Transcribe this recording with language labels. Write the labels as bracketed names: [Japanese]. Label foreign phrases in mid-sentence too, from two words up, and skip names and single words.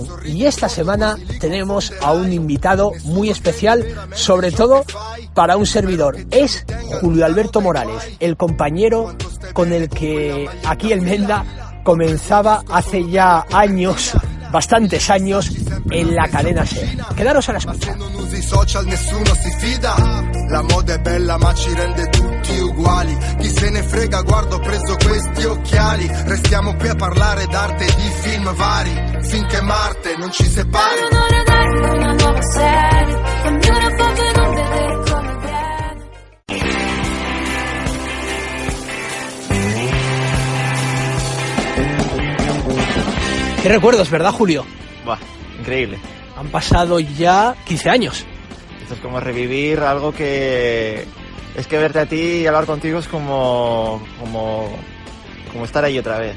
[Spanish] Y esta semana tenemos a un invitado muy especial, sobre todo para un servidor. Es Julio Alberto Morales, el compañero con el que aquí el Menda comenzaba hace ya años, bastantes años, en la cadena SER. Quedaros a la escucha. [Italian] La moda è bella ma ci rende tutti uguali. Chi se ne frega, guardo, ho preso questi occhiali. Restiamo qui a parlare d'arte e di film vari, finché Marte non ci separi. Una nuova serie, cambia una foto e non vedere come viene. [Spanish] Qué recuerdos, ¿verdad, Julio? Buah, increíble. Han pasado ya 15 años. Esto es como revivir algo que... Es que verte a ti y hablar contigo es como estar ahí otra vez.